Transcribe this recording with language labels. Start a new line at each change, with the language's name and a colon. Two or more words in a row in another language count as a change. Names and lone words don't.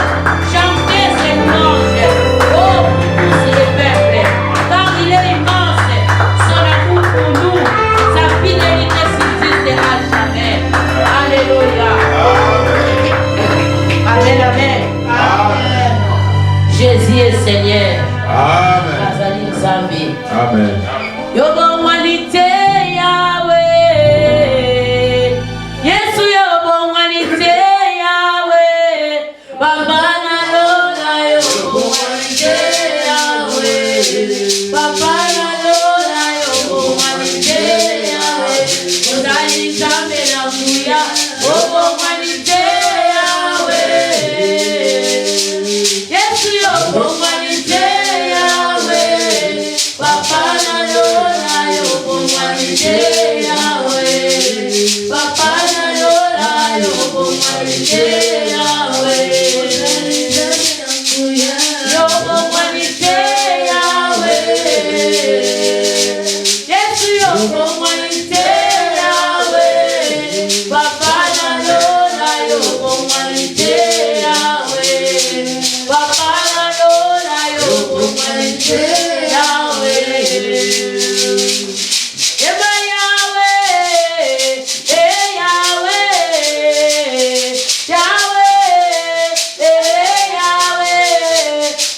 French: Chantez ses louanges. Oh, tous les peuples. Car il est immense. Son amour pour nous. Sa fidélité subsiste à jamais. Alléluia. Amen, amen. Amen. Jésus est Seigneur. Amen. Amen.
Lingala: Yobo wanite Yahweh. Yesu yobo wanite Yahweh. Baba na lola yobo wanite Yahweh. Baba na lola yobo wanite Yahweh. Odali zambe na kuya yobo wanite Yahweh. Yesu yobo wanite Yahweh. Papa na lola yobo wanite Yahweh. Papa na lola yobo wanite Yahweh. Yobo wanite Yahweh. Yesu yobo wanite Yahweh. Papa na lola yobo wanite Yahweh. Papa na lola yobo wanite Yahweh. Eba Yahweh, Yahweh, Yahweh, Yahweh.